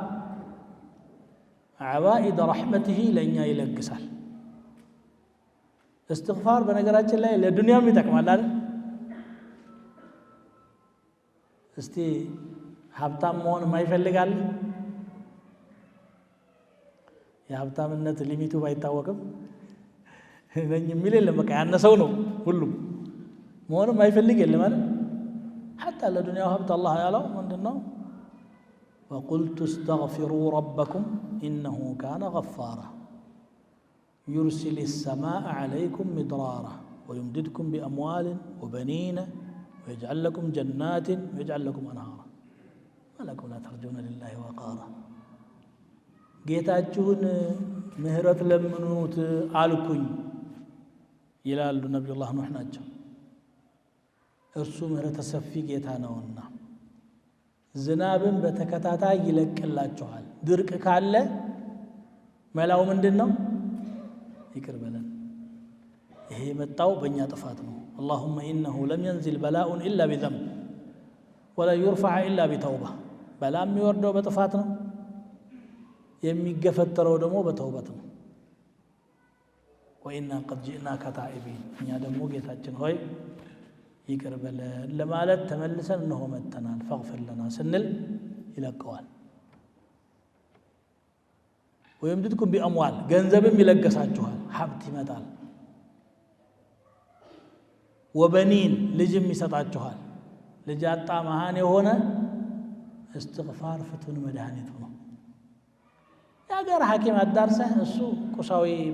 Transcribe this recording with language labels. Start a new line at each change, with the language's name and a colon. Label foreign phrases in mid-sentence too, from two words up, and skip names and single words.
Arabic: عوائد رحمته
Amharic: ለኛ ይለግሳል استغفار በነገራችን ላይ ለዱንያም ይጠቅማል አይደል እስቲ ሀብታም መሆን ማይፈልጋል የሀብታምነት ሊሚቱ ባይታወቅም ነኝ የሚል የለም በቃ ያነሰው ነው ሁሉም መሆንም አይፈልግ የለም አይደል حتى ለዱንያው ሀብት አላህ ያለው ምንድነው
Arabic: وقلت استغفروا ربكم إنه كان غفارا يرسل السماء عليكم مدرارا ويمددكم بأموال وبنين ويجعل لكم جنات ويجعل لكم أنهارا ما لكم لا ترجون لله وقارا
Amharic: ጌታችሁን ምህረት ለምኑት አልኩኝ ይላሉ ነብዩላህ ኑህ ናቸው እርሱ ምህረት ሰፊ ጌታ ነውና ዝናብን በተከታታይ ይለቅላችኋል ድርቅ ካለ መላው ምንድነው ይቅር በለን ይሄ መጣው በእኛ ጥፋት ነው
Arabic: اللهم انه لم ينزل بلاء الا بذنب ولا يرفع الا بتوبه
Amharic: በላም የሚወርደው በጥፋት ነው የሚገፈተረው ደግሞ በተውበት ነው
Arabic: وإنا قد جئناك تائبين
Amharic: እኛ ደግሞ ጌታችን ሆይ ይቅር በለን ለማለት ተመልሰን ነው መተናል
Arabic: فاغفر لنا
Amharic: ስንል ይለቀዋል
Arabic: ويمددكم بأموال
Amharic: ገንዘብም ይለገሳችኋል ሀብት ይመጣል وبنين ልጅም ይሰጣችኋል ልጅ አጣ መሃን የሆነ استغفار ፍቱን መድኃኒቱ ነው ያገር ሐኪም አዳርሰህ እሱ ቁሳዊ